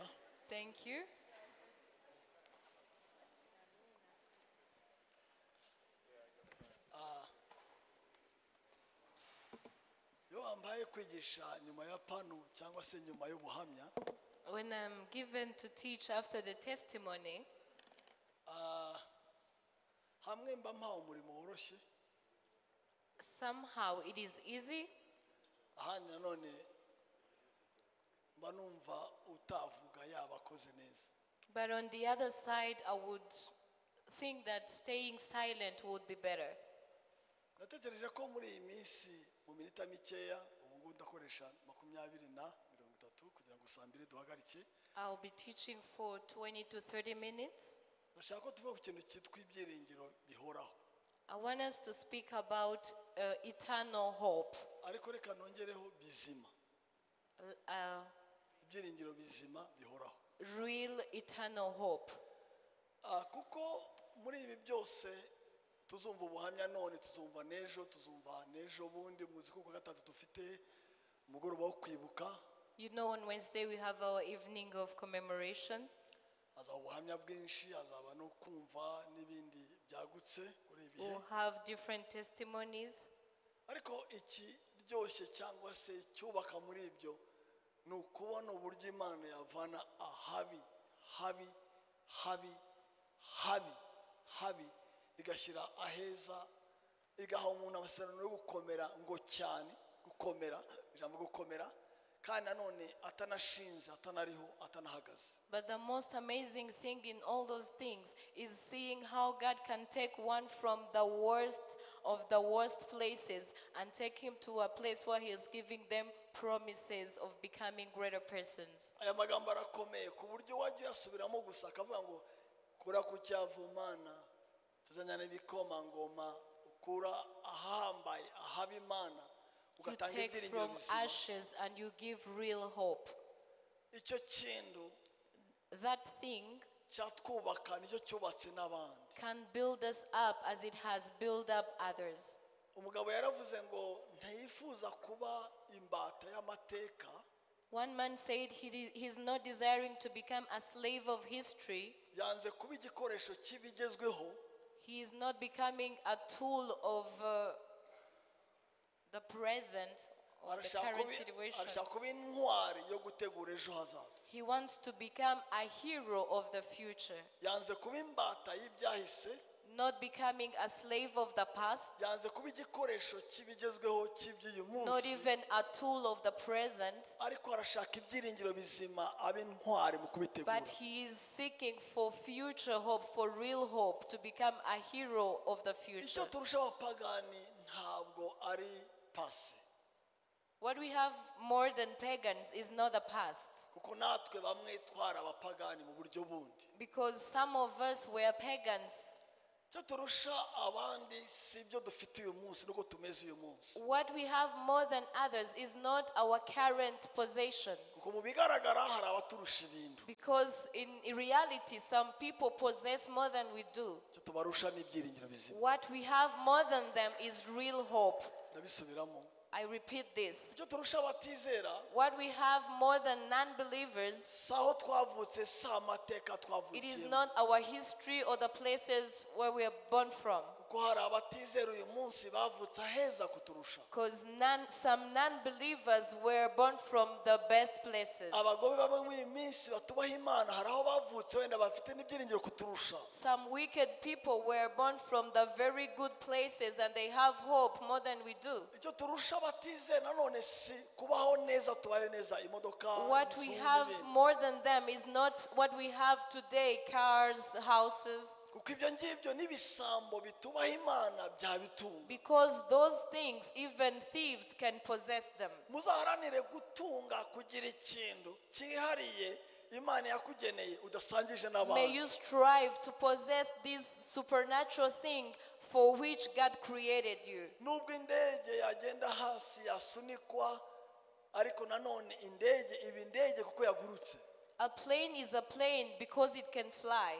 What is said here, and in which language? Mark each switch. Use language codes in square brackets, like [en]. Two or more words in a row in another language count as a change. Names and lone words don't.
[en] Thank you. [rw] Yo wambaye kwigisha nyuma ya pano cyangwa se nyuma y'ubuhamya. [en] When I'm given to teach after the testimony, [rw] Hamwe mba mpawe umurimo woroshye. [en] somehow it is easy, [rw] Ahandi nanone mba numva utavuga yaba akoze neza. [en] but on the other side, I would think that staying silent would be better. [rw] Natekereje ko muri iyi minsi mu minota mikeya ubu ngubu ndakoresha 20 kugira ngo saa 2 duhagarike. [en] I'll be teaching for 20 to 30 minutes. [rw] Ndashaka ko tuvuga ku kintu cyitwa ibyiringiro bihoraho. [en] I want us to speak about eternal hope. [rw] Ariko reka nongereho bizima. Ibyiringiro bizima bihoraho. [en] Real eternal hope. [rw] Kuko muri ibi byose tuzumva ubuhamya none, tuzumva nejo bundi muzi ko gatatu dufite umugoroba wo kwibuka. [en] You know, on Wednesday we have our evening of commemoration. [rw] Azaba ubuhamya bwinshi, azaba no kumva n'ibindi byagutse kuri ibi bihe. [en] We'll have different testimonies. [rw] Ariko iki ryoshye cyangwa se cyubaka muri ibyo ni ukubona uburyo Imana yavana habi igashyira aheza, igaha umuntu amasezerano yo gukomera ngo cyane gukomera, ijambo gukomera, kandi nanone atanashinze, atanariho, atanahagaze. [en] But the most amazing thing in all those things is seeing how God can take one from the worst of the worst places and take him to a place where he is giving them promises of becoming greater persons. [rw] Aya magambo arakomeye ku buryo wajya uyasubiramo gusa akavuga ngo kura ku cyavumana tuzanyana ibikoma ngoma, ukura ahambaye ahaba Imana, [en] You [rw] ugatanga [en] take [rw] ibyiringiro [en] from [rw] bizima. [en] ashes and you give real hope. [rw] Icyo kintu [en] That thing [rw] cyatwubaka nicyo cyubatse n'abandi. [en] can build us up as it has built up others. [rw] Umugabo yaravuze ngo ntiyifuza kuba imbata y'amateka, [en] One man said he's not desiring to become a slave of history. [rw] yanze kuba igikoresho cy'ibigezweho, [en] He is not becoming a tool of the present of the current situation. [rw] arashaka kuba intwari yo gutegura ejo hazaza. [en] He wants to become a hero of the future, [rw] yanze kuba imbata y'ibyahise, [en] not becoming a slave of the past, [rw] yanze kuba igikoresho cy'ibigezweho cy'iby'uyu [en] not [rw] munsi, [en] even a tool of the present, [rw] ariko arashaka ibyiringiro bizima aba intwari mu kubitegura. [en] but he is seeking for future hope, for real hope, to become a hero of the future. [rw] icyo turusha abapagani ntabwo ari pasi, [en] What we have more than pagans is not the past, [rw] kuko natwe bamwe twari abapagani mu buryo bundi. [en] because some of us were pagans. [rw] icyo turusha abandi si ibyo dufite uyu munsi nuko tumeze uyu munsi, [en] What we have more than others is not our current possessions, [rw] kuko mu bigaragara hari abaturusha ibintu, [en] because in reality some people possess more than we do. [rw] icyo tubarusha n'ibyiringiro bizima. [en] What we have more than them is real hope. [rw] ndabisubiramo, [en] I repeat this. [rw] icyo turusha abatizera [en] What we have more than non-believers, [rw] si aho twavutse, si amateka [en] it is [rw] twavukiyemo, [en] not our history or the places where we are born from. [rw] kuko hari abatizera uyu munsi bavutse aheza kuturusha. [en] Because some non-believers were born from the best places. [rw] abagome bamwe muri iyi minsi batubaha imana hari aho bavutse wenda bafite n'ibyiringiro kuturusha. [en] Some wicked people were born from the very good places and they have hope more than we do. [rw] icyo turusha abatizera nanone si kubaho neza, tubaye neza, imodoka, [en] What we [rw] inzu [en] have [rw] n'ibindi. [en] more than them is not what we have today, cars, houses, [rw] kuko ibyo ngibyo n'ibisambo bitubaha imana byabitunga. [en] because those things, even thieves can possess them. [rw] muzaharanire gutunga, kugira ikintu cyihariye imana yakugeneye udasangije [en] May [rw] n'abandi. [en] you strive to possess this supernatural thing for which God created you. [rw] nubwo indege yagenda hasi yasunikwa, ariko nanone indege iba indege kuko yagurutse, [en] A plane is a plane because it can fly.